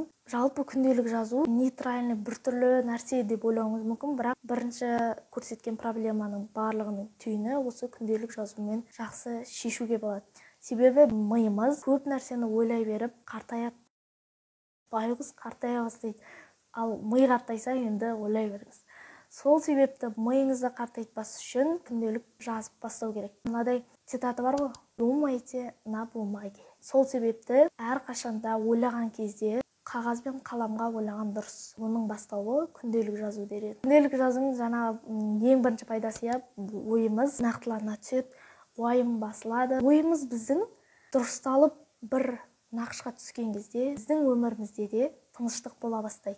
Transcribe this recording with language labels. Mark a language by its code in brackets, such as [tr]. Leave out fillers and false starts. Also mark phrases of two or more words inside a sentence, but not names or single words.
[kk] Жалпы күнделік жазу нейтральный біртүрлі нәрсе деп ойлауыңыз мүмкін, бірақ бірінші көрсеткен проблеманың барлығының түйіні осы күнделік жазумен жақсы шешуге болады. Себебі миымыз көп нәрсені ойлай беріп қартаяды. Байғұс қартая бастайды. Ал ми қартайса енді ойлай беріңіз. Сол себепті миыңызды қартайтпас үшін күнделік жазып бастау керек. Мынадай цитата бар ғой: [ru] думайте на бумаге. [kk] Сол себепті әрқашанда ойлаған кезде қағаз бен қаламға ойлаған дұрыс. Оның бастауы күнделік жазу дер еді. Күнделік жазудың жаңа ең бірінші пайдасы ойымыз нақтылана түседі, уайым басылады. Ойымыз біздің дұрысталып бір нақышқа түскен кезде біздің өмірімізде де тыныштық бола бастайды.